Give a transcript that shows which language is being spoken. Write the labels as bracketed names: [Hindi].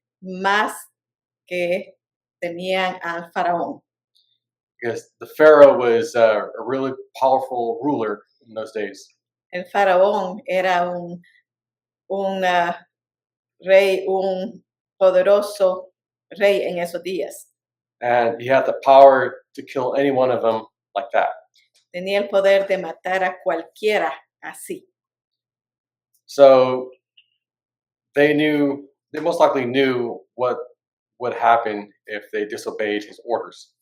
[Spanish] más que temían al faraón. [English] Because the Pharaoh was a really powerful ruler in those days. [Spanish] El faraón era un rey, un poderoso rey en esos días. [English] And he had the power to kill any one of them like that. [Spanish] Tenía el poder de matar a cualquiera así. [English] So they most likely knew what would happen if they disobeyed his orders.